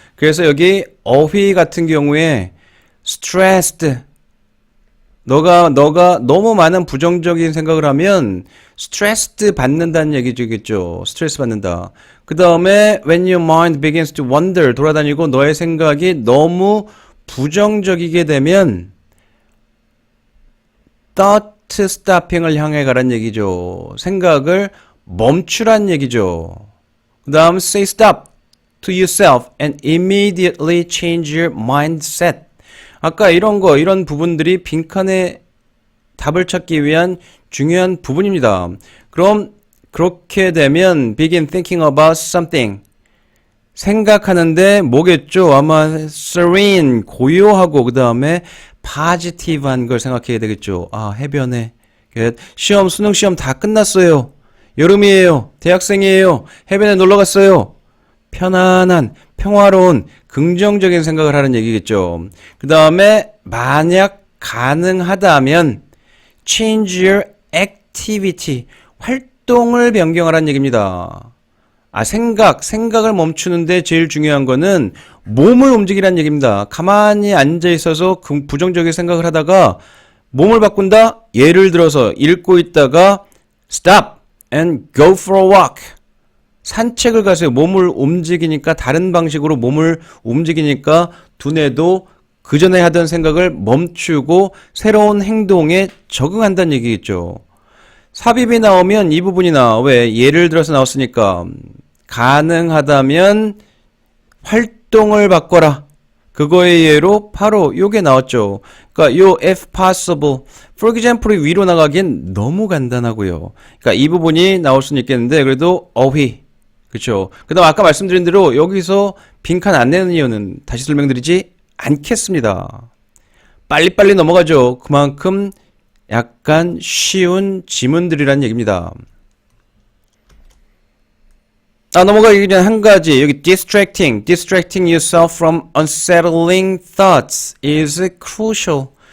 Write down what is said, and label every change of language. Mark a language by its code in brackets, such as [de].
[ko] 그래서 여기 어휘 같은 경우에 stressed, 너가 너무 많은 부정적인 생각을 하면 스트레스 받는다는 얘기죠. 스트레스 받는다. 그 다음에 [en] when your mind begins to wander, [ko] 돌아다니고 너의 생각이 너무 부정적이게 되면 thought stopping을 향해 가란 얘기죠. 생각을 멈추란 얘기죠. 그 다음 [en] say stop to yourself and immediately change your mindset. [ko] 아까 이런 부분들이 빈칸에 답을 찾기 위한 중요한 부분입니다. 그럼 그렇게 되면 [en] begin thinking about something. [ko] 생각하는데 뭐겠죠? 아마 serene, 고요하고 그 다음에 positive한 걸 생각해야 되겠죠. 아, 해변에 시험, 수능 시험 다 끝났어요. 여름이에요. 대학생이에요. 해변에 놀러 갔어요. 편안한, 평화로운, 긍정적인 생각을 하는 얘기겠죠. 그 다음에 만약 가능하다면 [en] change your activity, [ko] 활동을 변경하라는 얘기입니다. 아, 생각을 멈추는데 제일 중요한 거는 몸을 움직이라는 얘기입니다. 가만히 앉아 있어서 부정적인 생각을 하다가 몸을 바꾼다? 예를 들어서 읽고 있다가 [en] stop and go for a walk. [ko] 산책을 가세요. 몸을 움직이니까, 다른 방식으로 몸을 움직이니까 두뇌도 그 전에 하던 생각을 멈추고 새로운 행동에 적응한다는 얘기겠죠. 삽입이 나오면 이 부분이나, 왜 예를 들어서 나왔으니까 가능하다면 활동을 바꿔라. 그거의 예로 바로 요게 나왔죠. 그러니까 요 [en] if possible, for example [ko] 이 위로 나가긴 너무 간단하고요. 그러니까 이 부분이 나올 수는 있겠는데 그래도 어휘, 그렇죠. 그 다음 아까 말씀드린 대로 여기서 빈칸 안 내는 이유는 다시 설명드리지 않겠습니다. 빨리빨리 넘어가죠. 그만큼 약간 쉬운 지문들이란 얘기입니다. 넘어가기 전에 한 가지, 여기 [en] distracting yourself from unsettling thoughts is crucial.